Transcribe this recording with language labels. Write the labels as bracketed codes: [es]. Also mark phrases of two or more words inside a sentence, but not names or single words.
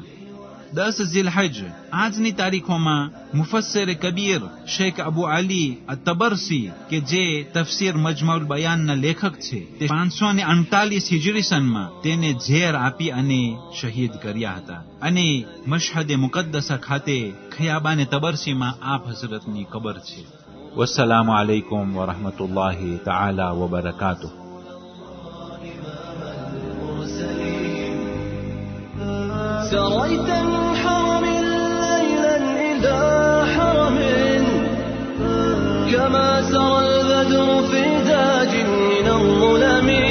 [gu] 10 ઝિલહજ આજની તારીખોમાં મુફસ્સિર કબીર શેખ અબુ અલી અત-તબરસી કે જે તફસીર મજમુલ બયાનના લેખક છે તે 548 હિજરી સનમાં તેને ઝેર આપી અને શહીદ કર્યા હતા અને મશહદ મુકદ્દસા ખાતે ખયાબાને તબરસીમાં આપ હઝરતની કબર છે. [ar] والسلام عليكم ورحمة الله تعالى وبركاته. سريت من حرم ليلا إلى حرم كما سرى البدر في داج من الظلم.